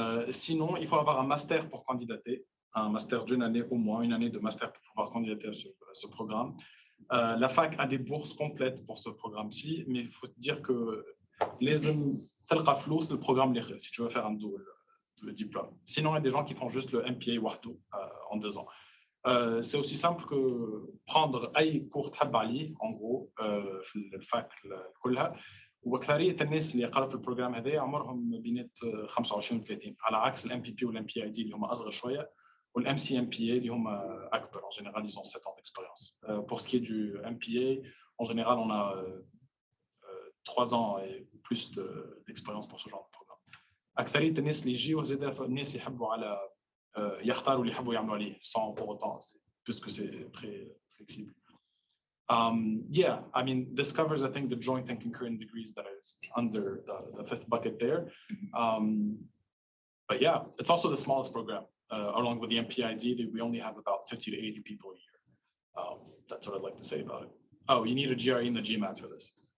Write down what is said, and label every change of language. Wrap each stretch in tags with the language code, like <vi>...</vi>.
<fr>Sinon, il faut avoir un master pour candidater, un master d'une année au moins, une année de master pour pouvoir candidater à ce programme. La fac a des bourses complètes pour ce programme-ci, mais il faut dire que le programme, si tu veux faire un double diplôme. Sinon, il y a des gens qui font juste le MPA Wahdo en 2 ans. C'est aussi simple que prendre</fr> <ar>أي cours تحب عليه</ar> <fr>en gros</fr> <ar>في الفاك كلها وأكثرية الناس اللي يقرأوا في البروجرام هذا عمرهم بينات 25 و 30 على عكس الام بي بي والام بي اي دي اللي هم أصغر شوية والام سي ام بي اي اللي هم أكبر.</ar> <fr>En général, ils ont 7 ans d'expérience. Pour ce qui est du MPA, en général, on a 3 ans et plus d'expérience pour ce genre de programme.</fr> <ar>أكثرية الناس اللي يجيو زاد الناس يحبوا على يختاروا اللي يحبوا يعملوا عليه</ar> <fr>sans pour autant, puisque c'est très flexible.</fr> <en>Yeah, I mean, this covers, I think, the joint and concurrent degrees that is under the 5th bucket there. But yeah, it's also the smallest program. Along with the MPID, we only have about 50 to 80 people a year. That's what I'd like to say about it. Oh, you need a GRE and the GMAT for this.</en>